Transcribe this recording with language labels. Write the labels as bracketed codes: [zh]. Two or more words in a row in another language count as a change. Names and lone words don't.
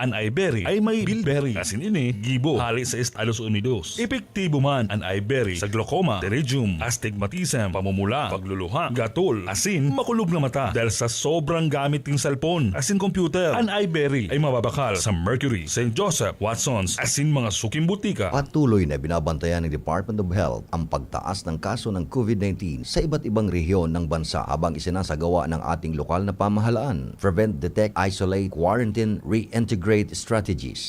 [bik] An iBerry ay may bilberry. Asin ini, gibo, hali sa Estados Unidos. Epektibo man an iBerry sa [en] glaucoma, pterygium, astigmatism, [bik] pamumula, pagluluha, gatol, asin makulog na mata dahil sa sobrang gamit ng cellphone, asin computer. An iBerry ay mababakal sa Mercury, St. Joseph, Watson's, asin mga suking butika. [tl] Patuloy na binabantayan ng Department of Health ang pagtaas ng kaso ng COVID-19 sa iba't ibang rehiyon ng bansa habang isinasagawa ng ating lokal na pamahalaan. [en] Prevent, detect, isolate, quarantine, reintegrate strategies.